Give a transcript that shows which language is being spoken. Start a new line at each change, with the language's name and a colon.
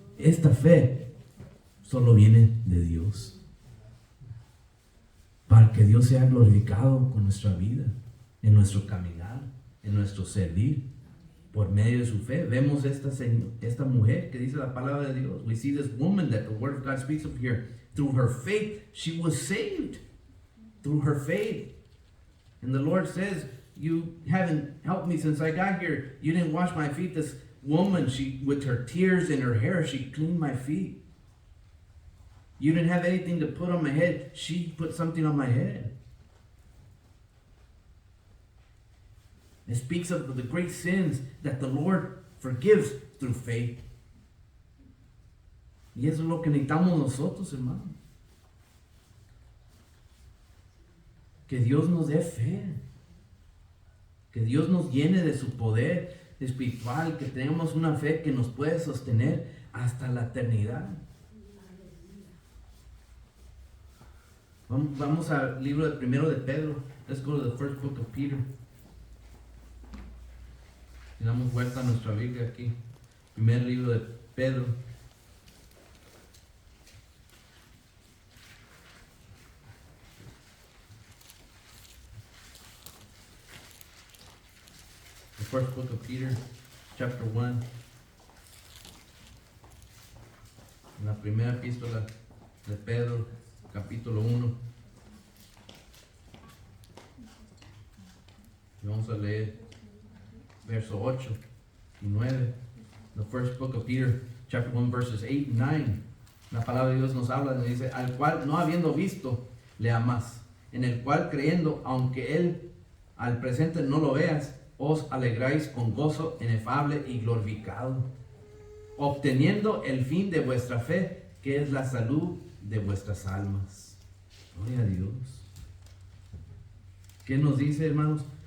Spanish: Esta fe solo viene de Dios, para que Dios sea glorificado con nuestra vida, en nuestro caminar, en nuestro servir, por medio de su fe. Vemos esta mujer que dice la palabra de Dios.
English: We see this woman that the word of God speaks of here. Through her faith, she was saved. Through her faith. And the Lord says, you haven't helped me since I got here. You didn't wash my feet. This woman, she, with her tears in her hair, she cleaned my feet. You didn't have anything to put on my head. She put something on my head. It speaks of the great sins that the Lord forgives through faith.
Spanish: Y eso es lo que necesitamos nosotros, hermanos. Que Dios nos dé fe. Que Dios nos llene de su poder espiritual. Que tengamos una fe que nos puede sostener hasta la eternidad. Vamos al libro de primero de Pedro.
English: Let's go to the first book of Peter.
Spanish: Y damos vuelta a nuestra Biblia aquí. Primer libro de Pedro.
English: The first book of Peter, chapter 1.
Spanish: En la primera epístola de Pedro, capítulo 1. Y vamos a leer verso 8 y 9.
English: The first book of Peter, chapter 1, verses 8 and 9.
Spanish: La palabra de Dios nos habla y dice, al cual no habiendo visto, le amas, en el cual creyendo, aunque él al presente no lo veas, os alegráis con gozo inefable y glorificado, obteniendo el fin de vuestra fe, que es la salud de vuestras almas. Gloria a Dios. ¿Qué nos dice, hermanos?